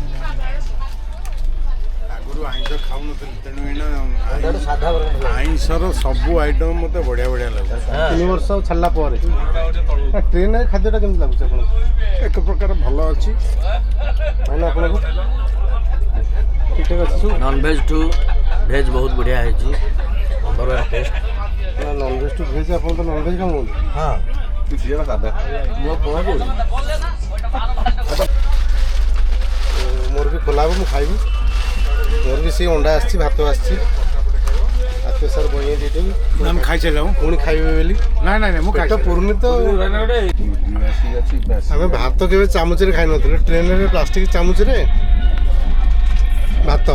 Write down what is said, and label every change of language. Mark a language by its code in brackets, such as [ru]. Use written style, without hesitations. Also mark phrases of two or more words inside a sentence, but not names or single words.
[or] ଆଗରୁ ଆଇଁଷ ଖାଉନଥିଲି, ତେଣୁ ଏଇନା ଆଇଁଷର ସବୁ ଆଇଟମ୍ ମୋତେ ବଢ଼ିଆ ବଢ଼ିଆ ଲାଗୁଛି। 3 ବର୍ଷ ଛାଡ଼ିଲା ପରେ ଟ୍ରେନରେ ଖାଦ୍ୟଟା କେମିତି ଲାଗୁଛି ଆପଣଙ୍କୁ? ଏକ ପ୍ରକାର ଭଲ ଅଛି। ଭାଇନା ଆପଣଙ୍କୁ ଠିକ୍ ଠାକ୍ ଅଛି ସବୁ? [en] nonveg to veg [hi] बहुत बढ़िया है जी, नंबर 1 टेस्ट। [or] ନା [en] nonveg to veg [or] ଆପଣ ତ ନନଭେଜ୍ ଖାଉଛନ୍ତି। [hi] हाँ वो कौन बोल [or] ମୋର ବି ଖୋଲା ହେବ, ମୁଁ ଖାଇବି। ମୋର ବି ସେଇ ଅଣ୍ଡା ଆସିଛି, ଭାତ ଆସିଛି। ଆତ୍ମୀୟ ସାର୍ ବନେଇ ଦେଇଦେବି, ଆମେ ଖାଇସାରିଲା ପୁଣି ଖାଇବେ ବୋଲି। ନାଇଁ ନାଇଁ ନାଇଁ ମୁଁ ପେଟ ପୁରୁନି ତ। ଆମେ ଭାତ କେବେ ଚାମଚରେ ଖାଇନଥିଲୁ, ଟ୍ରେନରେ ପ୍ଲାଷ୍ଟିକ ଚାମଚରେ ଭାତ।